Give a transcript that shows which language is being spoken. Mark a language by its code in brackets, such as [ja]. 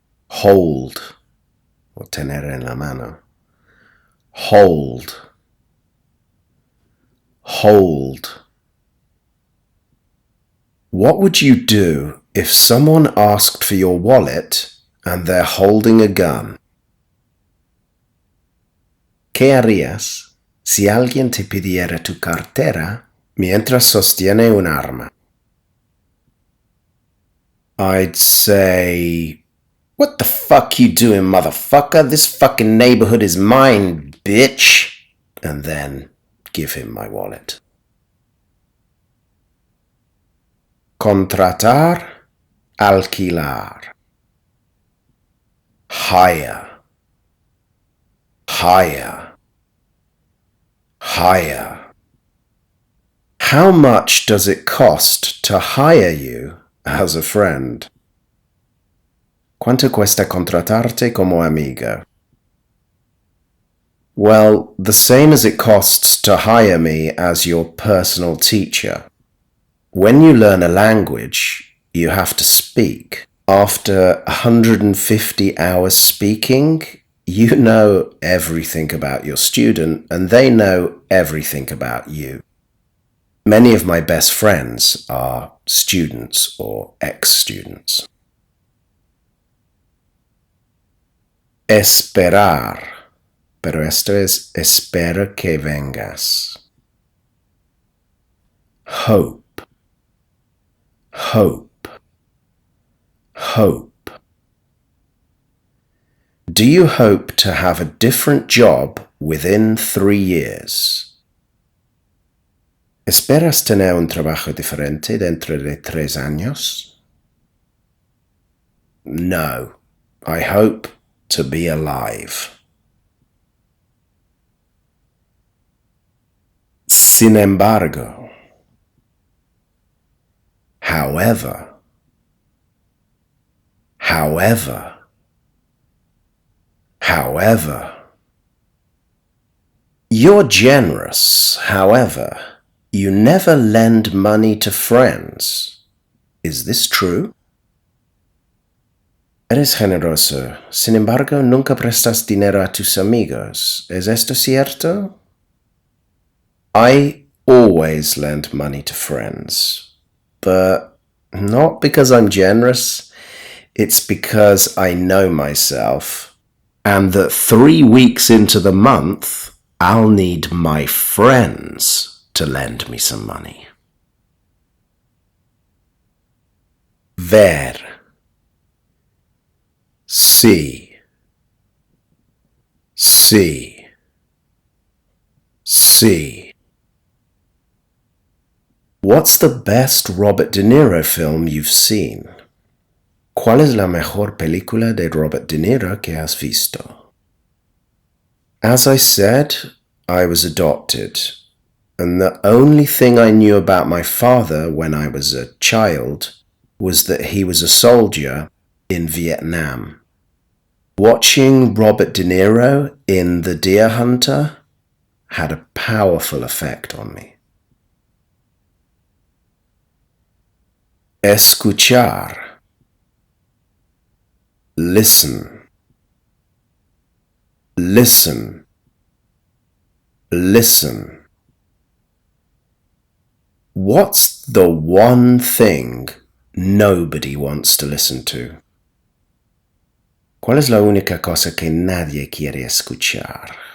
[en] Hold, [es] o tener en la mano. Hold. [en] Hold. What would you do if someone asked for your wallet and they're holding a gun? [es] ¿Qué harías si alguien te pidiera tu cartera mientras sostiene un arma? [en] I'd say, "What the fuck you doing, motherfucker? This fucking neighborhood is mine, bitch." And then give him my wallet. [es] Contratar, alquilar. [en] Hire, hire, hire. How much does it cost to hire you as a friend? [es] ¿Cuánto cuesta contratarte como amigo? [en] Well, the same as it costs to hire me as your personal teacher. When you learn a language, you have to speak. After 150 hours speaking, you know everything about your student and they know everything about you. Many of my best friends are students or ex-students. [es] Esperar. Pero esto es espero que vengas. [en] Hope. Hope. Hope. Do you hope to have a different job within 3 years? [es] ¿Esperas tener un trabajo diferente dentro de 3 años? [en] No. I hope to be alive. [es] Sin embargo. [en] However. However. However. You're generous, however. You never lend money to friends. Is this true? [es] Eres generoso, sin embargo, nunca prestas dinero a tus amigos. ¿Es esto cierto? [en] I always lend money to friends, but not because I'm generous. It's because I know myself, and that 3 weeks into the month, I'll need my friends to lend me some money. [es] Ver. [en] See. See. See. What's the best Robert De Niro film you've seen? [es] ¿Cuál es la mejor película de Robert De Niro que has visto? [en] As I said, I was adopted, and the only thing I knew about my father when I was a child was that he was a soldier in Vietnam. Watching Robert De Niro in The Deer Hunter had a powerful effect on me. [es] Escuchar. [en] Listen. Listen. Listen. What's the one thing nobody wants to listen to? [es] ¿Cuál es la única cosa que nadie quiere escuchar?